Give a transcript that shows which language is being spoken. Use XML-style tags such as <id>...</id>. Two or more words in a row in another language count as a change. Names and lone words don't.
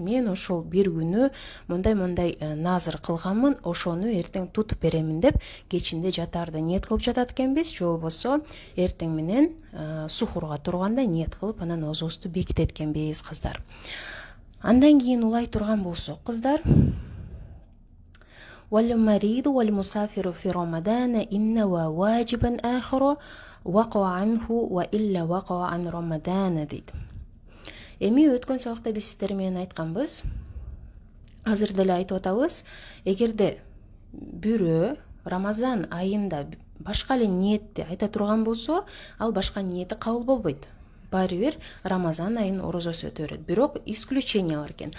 <ky>Мен ошол бир күнү мындай назыр кылганмын, ошону эртең тутуп беремин деп кечинде жатаарда ниет кылып жатат экенбиз, же болбосо эртең менен сухурга турганда ниет кылып анан оозубузду бекитет экенбиз кыздар. Андан кийин улай турган болсок кыздар,</ky> <ar>والمريض والمسافر في رمضان إنما واجبا آخر وقع عنه وإلا وقع عن رمضان дейт.</ar> <ky>Эми өткөн сабакта биз сиздер менен айтканбыз, азыр деле айтып атабыз, эгерде бирөө Рамазан айында башка эле ниетти айта турган болсо, ал башка ниети кабыл болбойт. Баары бир Рамазан айынын орозосу өтө берет. Бирок исключение бар экен.</ky>